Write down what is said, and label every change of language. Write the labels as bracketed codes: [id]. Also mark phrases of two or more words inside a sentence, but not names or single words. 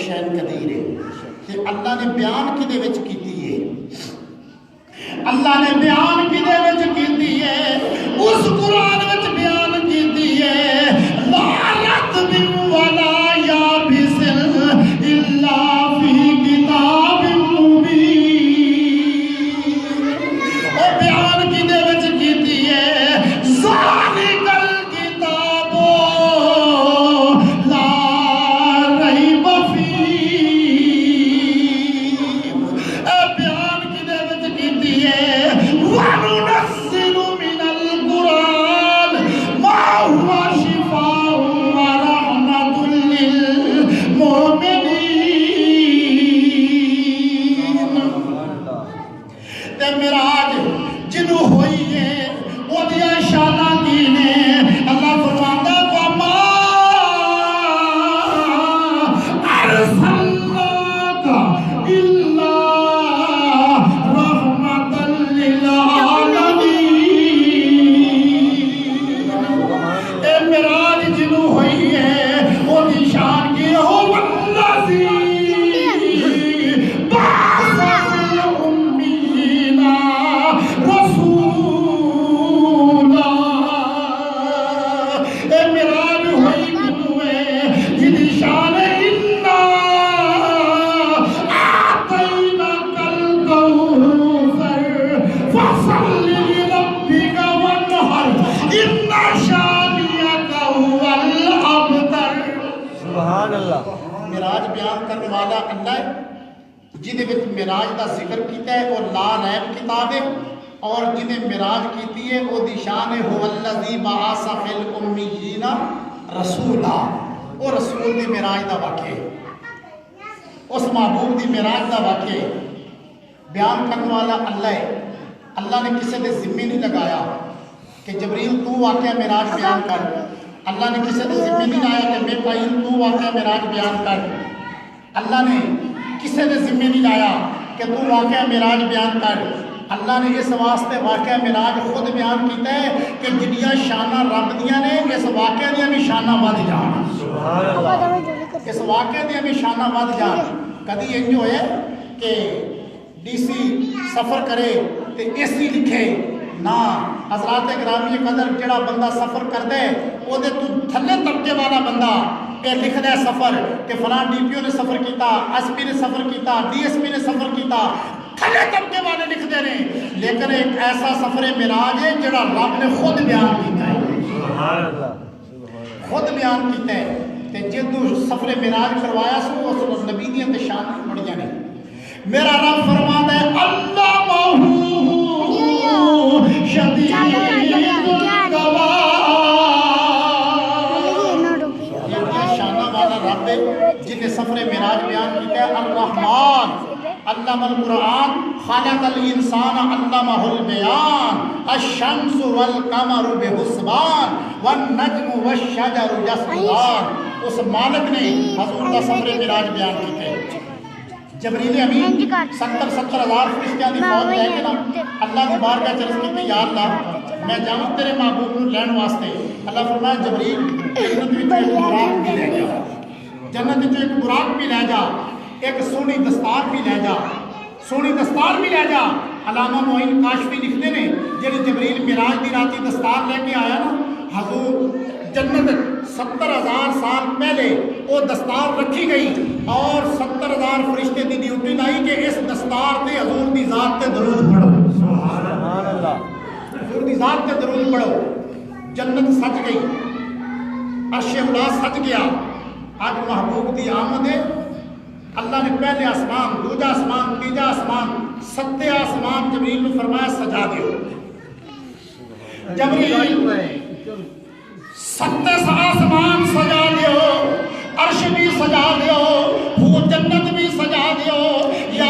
[pa] قدیر ہے کہ اللہ نے بیان کدے وچ کیتی ہے اللہ نے بیان کدے وچ کیتی ہے اس قرآن وچ بیان کیتی ہے [ar] لا رتب ولا یابس الا فی کتاب [pa] مبین اور بیان کدے وچ کیتی ہے [ar] ذالک الکتاب لا ریب فیہ [pa] بیان کدے وچ کیتی ہے [ar] وَنُنَزِّلُ مِنَ الْقُرْآنِ مَا هُوَ شِفَاءٌ وَرَحْمَةٌ [pa] لِّلْمُؤْمِنِينَ تے معراج جنوں ہوئی ہے وہ دیا شانہ کی نے اللہ فرماتا وَمَا [ar] أَرْسَلْنَاكَ إِلَّا رَحْمَةً لِّلْعَالَمِينَ [pa] اے معراج جنوں ہوئی ہے وہ دی شان کی ہو والذی [ar] بعث فی الأمین رسولا [pa] اے معراج ہوئی جنوں ہے جدی شان [ar] انا اعطیناک الکوثر فصل لربک وانحر ان شانئک هو الابتر سبحان اللہ [pa] معراج بیان کرنے والا اللہ ہے جنہیں وچ معراج دا ذکر کیتا ہے اور [ar] لا ریب [pa] کتاب ہے اور جنہیں معراج کیتی ہے وہ دی شان ہے [ar] هو الذی بعث فی الامیین رسولا [pa] وہ رسول دی معراج دا واقعہ ہے اس محبوب دی معراج دا واقعہ ہے بیان کرنے والا اللہ ہے اللہ نے کسی دے ذمہ نہیں لگایا کہ جبریل تو واقعہ معراج بیان کر اللہ نے کسی دے ذمہ نہیں لایا کہ میکائیل تو واقعہ معراج بیان کر اللہ نے کسی دے ذمہ نہیں لایا کہ تو واقعہ معراج بیان کر اللہ نے اس واسطے واقعہ معراج خود بیان کیتا ہے کہ جنیاں شانہ رب دیاں نے اس واقعہ دیاں بھی شانہ ود جان [ar] سبحان اللہ [pa] اس واقعہ دیاں بھی شانہ ود جان کدی انج ہوئے کہ ڈی سی سفر کرے تے اے سی لکھے نا حضرات گرامی قدر جڑا بندہ سفر کر دے او دے تو تھلے طبقے والا بندہ اے لکھ دے سفر کہ فلاں ڈی پی او نے سفر کیتا ایس پی نے سفر کیتا ڈی ایس پی نے سفر کیتا تھلے طبقے والے لکھ دے رہے لیکن ایک ایسا سفر معراج ہے جڑا رب نے خود بیان کیتا ہے [ar] سبحان اللہ [pa] خود بیان کیتا ہے تے جدو سفر معراج کروایا سو اس نبی دیاں تے شان بڑیاں نے میرا رب فرماتا ہے [ar] اللہ ماہو شدید القوا [pa] یہ شانہ والا رب ہے جنہیں سفر معراج بیان کیتا ہے الرحمن [ar] علم القرآن خلق الانسان علمہ البیان الشمس والقمر بحسبان والنجم والشجر یسجدان [pa] اس مالک نے حضور کا سفر معراج بیان کیتا ہے جبریل امین 70,000 فرشتیاں دی فوج لے کے نا اللہ دی بارگاہ چ عرض کیتی یا اللہ میں جاؤں تیرے محبوب نوں لین واسطے اللہ فرمایا جبریل جنت وچ ایک براق بھی لے جا جنت وچ ایک براق بھی لے جا ایک سونی دستار بھی لے جا سونی دستار بھی لے جا علامہ معین کاشفی لکھتے نے جڑی جبریل معراج دی راتی دستار لے کے آیا نا حضور جنت 70,000 سال پہلے وہ دستار رکھی گئی اور 70,000 فرشتے دی ڈیوٹی لائی کہ اس دستار تے حضور دی ذات تے درود پڑھو [ar] سبحان اللہ [pa] حضور دی ذات تے درود پڑھو جنت سج گئی عرش خدا سج گیا آج محبوب دی آمد ہے اللہ نے پہلے آسمان دوجا آسمان تیجا آسمان ستے آسمان جبریل نے فرمایا سجا دیو جبریل ستے آسمان سجا دیو عرش بھی سجا دیو وہ جنت بھی سجا دیو یا